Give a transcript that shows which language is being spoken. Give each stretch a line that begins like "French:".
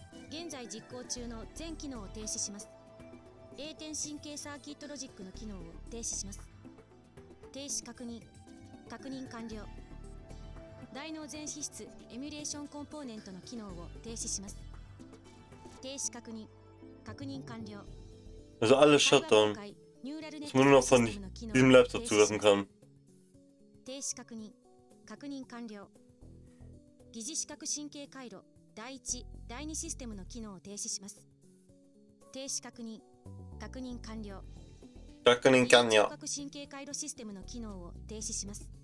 Japanese: 現在実行中の全機能を停止します。A 点神経サーキットロジックの機能を停止します。停止確認。確認完了。大脳全皮質エミュレーションコンポーネントの機能を停止します。停止確認。確認完了。
German: Also alles Shutdown. Dass man nur noch von diesem Laptop zugreifen kann.
Japanese: 停止確認。確認完了。疑似視覚神経回路第1、第2システムの機能を停止します。停止確認。確認完了。確認完了。視覚神経回路システムの機能を停止します。